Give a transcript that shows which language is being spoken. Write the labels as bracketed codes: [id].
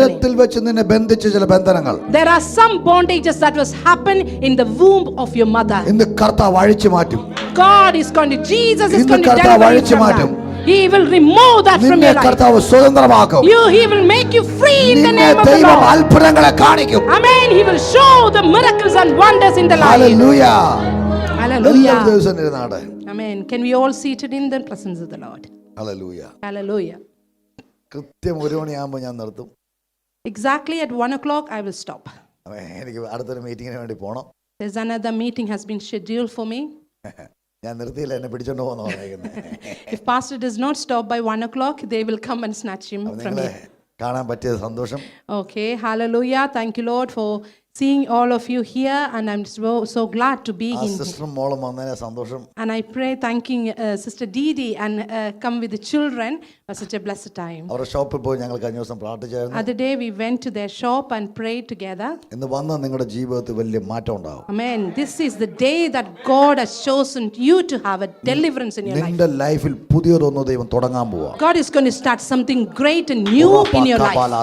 [ml] ഉദരത്തിൽ വെച്ച് നിന്നെ ബന്ധിച്ച ചില ബന്ധനങ്ങൾ [en] There are some bondages that was happen in the womb of your mother. [ml] ഇന്ന് കർത്താവ് അഴിച്ചു മാറ്റും. [en] God is going to, Jesus is [ml] ഇന്ന് [en] going to [ml] കർത്താവ് [en] deliver you [ml] അഴിച്ചു [en] from [ml] മാറ്റും. [en] that. He will remove that from [ml] നിന്നെ [en] your life. [ml] കർത്താവ് സ്വതന്ത്രമാക്കും. [en] He will make you free in the [ml] നിന്നെ [en] name of the [ml] ദൈവം [en] Lord. [ml] അത്ഭുതങ്ങളെ കാണിക്കും. [en] Amen. He will show the miracles and wonders in the life. [ml] Hallelujah. [en] Hallelujah. [ml] എല്ലാ ദിവസവും ഇരുന്നാട്ടെ. [en] Amen. Can we all seated in the presence of the Lord? [ml] Hallelujah. [en] Hallelujah. [ml] കൃത്യം 1 മണിയാകുമ്പോൾ ഞാൻ നിർത്തും. [en] Exactly at 1 o'clock I will stop. [ml] എനിക്ക് അടുത്തൊരു മീറ്റിങ്ങിന് വേണ്ടി പോകണം. [en] There's another meeting has been scheduled for me. [ml] ഞാൻ നിർത്തിയില്ല, എന്നെ പിടിച്ചോണ്ട് പോകുന്ന പറയുന്നത്. [en] If pastor does not stop by 1 o'clock, they will come and snatch him from [ml] നിങ്ങളെ [en] here. [ml] കാണാൻ പറ്റിയ സന്തോഷം. [en] Okay, hallelujah. Thank you, Lord, for seeing all of you here, and I'm so glad to be in. [ml] സിസ്റ്ററും മോളും വന്നതിനെ സന്തോഷം. [en] And I pray, thanking Sister Didi and come with the children. It was such a blessed time. [ml] അവരുടെ ഷോപ്പിൽ പോയി ഞങ്ങൾ കഴിഞ്ഞ ദിവസം പ്രാർത്ഥിച്ചായിരുന്നു. [en] Other day we went to their shop and prayed together. [ml] ഇന്ന് വന്ന നിങ്ങളുടെ ജീവിതത്തിൽ വലിയ മാറ്റം ഉണ്ടാവും. [en] Amen. This is the day that God has chosen you to have a deliverance in your life. [ml] നിന്റെ ലൈഫിൽ പുതിയതൊന്ന് ദൈവം തുടങ്ങാൻ പോവാ. [en] God is going to start something great and new in your life.